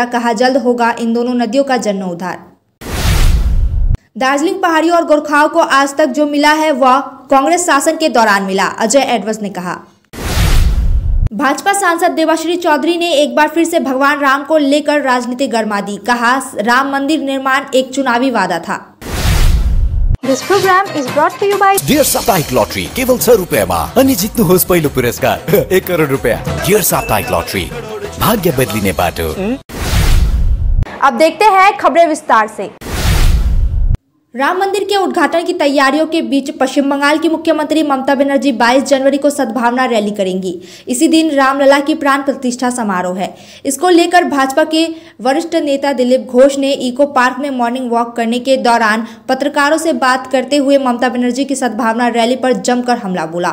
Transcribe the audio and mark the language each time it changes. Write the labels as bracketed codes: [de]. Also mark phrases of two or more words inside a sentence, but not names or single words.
[hi] कहा, जल्द होगा इन दोनों नदियों का जीर्णोद्धार। दार्जिलिंग पहाड़ियों और गोरखाओं को आज तक जो मिला है वह कांग्रेस शासन के दौरान मिला, अजय एडवर्ड्स ने कहा। भाजपा सांसद देवाश्री चौधरी ने एक बार फिर से भगवान राम को लेकर राजनीति गरमा दी। कहा, राम मंदिर निर्माण एक चुनावी वादा था। [en] This program is brought to you by [ne] डियर साप्ताहिक लॉटरी केवल 6 रुपैयाँमा अनि जित्नुहोस् पहिलो पुरस्कार 1 करोड रुपैयाँ। डियर साप्ताहिक लॉटरी, भाग्य बदलिने बाटो। [hi] अब देखते हैं खबरें विस्तार से। राम मंदिर के उद्घाटन की तैयारियों के बीच पश्चिम बंगाल की मुख्यमंत्री ममता बनर्जी 22 जनवरी को सद्भावना रैली करेंगी। इसी दिन रामलला की प्राण प्रतिष्ठा समारोह है। इसको लेकर भाजपा के वरिष्ठ नेता दिलीप घोष ने इको पार्क में [en] morning walk [hi] करने के दौरान पत्रकारों से बात करते हुए ममता बनर्जी की सद्भावना रैली पर जमकर हमला बोला।